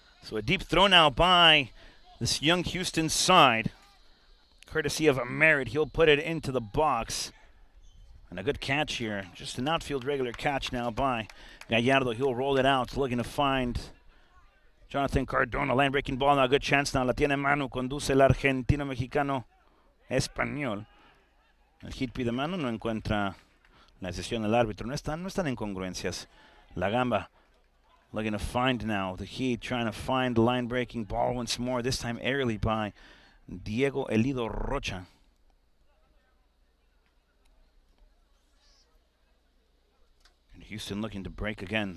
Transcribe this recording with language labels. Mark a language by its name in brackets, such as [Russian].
[English] So a deep throw now by this young Houston side, courtesy of Merritt. He'll put it into the box. And a good catch here. Just an outfield regular catch now by Gallardo. He'll roll it out, looking to find Jonathan Cardona. Line breaking ball now. Good chance now. [Spanish] La tiene mano. Conduce el argentino mexicano español. El Heat pide mano. No encuentra la decisión del árbitro. No están incongruencias. [English] La Gamba looking to find now. The Heat trying to find the line breaking ball once more. This time aerially by Diego Elido Rocha. And Houston looking to break again.